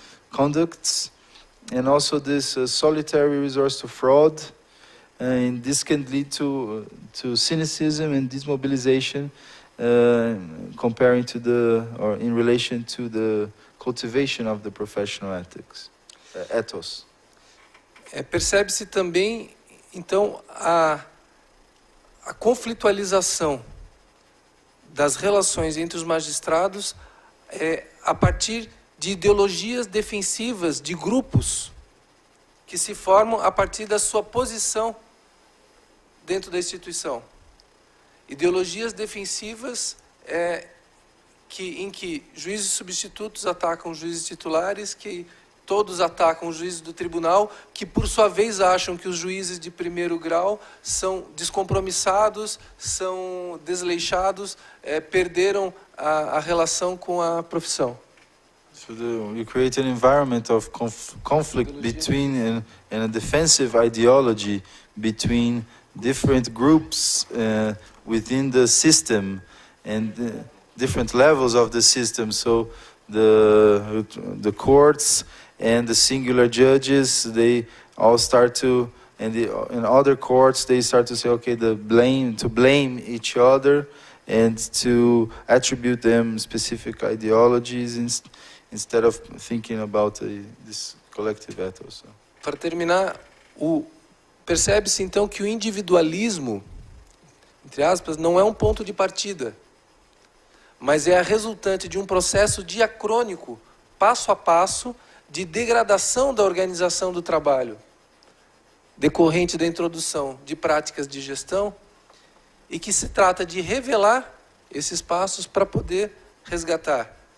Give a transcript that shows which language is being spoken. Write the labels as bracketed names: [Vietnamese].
[English] conducts, and also this solitary resource to fraud, and this can lead to cynicism and dismobilization, comparing to or in relation to the cultivation of the professional ethics, ethos. [Portuguese] Percebe-se também, então, a conflitualização das relações entre os magistrados a partir de ideologias defensivas de grupos que se formam a partir da sua posição dentro da instituição. Ideologias defensivas em que juízes substitutos atacam juízes titulares, que todos atacam os juízes do tribunal, que por sua vez acham que os juízes de primeiro grau são descompromissados, são desleixados, perderam a relação com a profissão. [English] So you create an environment of conflict between and a defensive ideology between different groups within the system and different levels of the system. So the courts and the singular judges, they all start to, and in other courts they start to say, okay, to blame each other and to attribute them specific ideologies instead of thinking about this collective ethos. [Portuguese] Para terminar, percebe-se então que o individualismo, entre aspas, não é um ponto de partida, mas é a resultante de um processo diacrônico, passo a passo, de degradação da organização do trabalho, decorrente da introdução de práticas de gestão, e que se trata de revelar esses passos para poder resgatar.